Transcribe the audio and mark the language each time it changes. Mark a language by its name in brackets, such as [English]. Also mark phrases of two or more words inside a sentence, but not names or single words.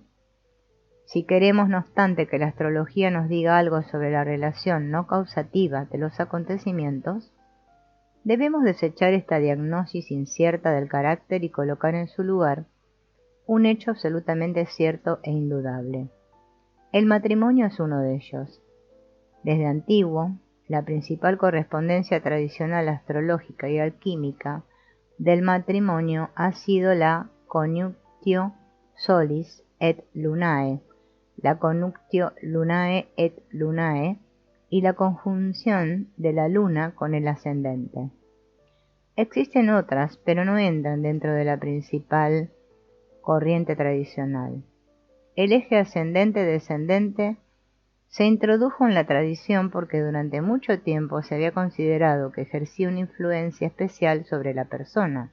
[Spanish] Si queremos, no obstante, que la astrología nos diga algo sobre la relación no causativa de los acontecimientos, debemos desechar esta diagnosis incierta del carácter y colocar en su lugar un hecho absolutamente cierto e indudable. El matrimonio es uno de ellos. Desde antiguo, la principal correspondencia tradicional astrológica y alquímica del matrimonio ha sido la [Latin] conjunctio solis et lunae, [Spanish] la [Latin] conjunctio lunae et lunae [Spanish] y la conjunción de la luna con el ascendente. Existen otras, pero no entran dentro de la principal corriente tradicional. El eje ascendente-descendente se introdujo en la tradición porque durante mucho tiempo se había considerado que ejercía una influencia especial sobre la persona.